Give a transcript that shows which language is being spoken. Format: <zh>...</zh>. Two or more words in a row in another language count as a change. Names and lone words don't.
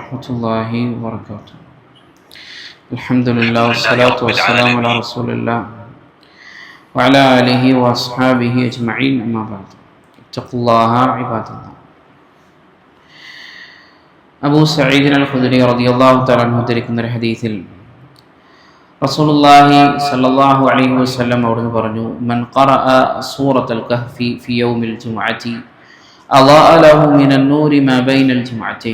<ar>ورحمة الله وبركاته. الحمد لله والصلاة والسلام على رسول الله وعلى آله وأصحابه أجمعين أما بعد اتقوا الله عباد الله.</ar> <ml>അബൂ സഈദ് അൽ-ഖുദരി</ml> <ar>رضي الله تعالى عنه</ar> <ml>ഉദ്ധരിക്കുന്ന ഒരു ഹദീസിൽ റസൂലുള്ളാഹി</ml> <ar>صلى الله عليه وسلم</ar> <ml>അവിടുന്ന് പറഞ്ഞു,</ml> <ar>من قرأ سورة الكهف في يوم الجمعة أضاء له من النور ما بين الجمعتين.</ar>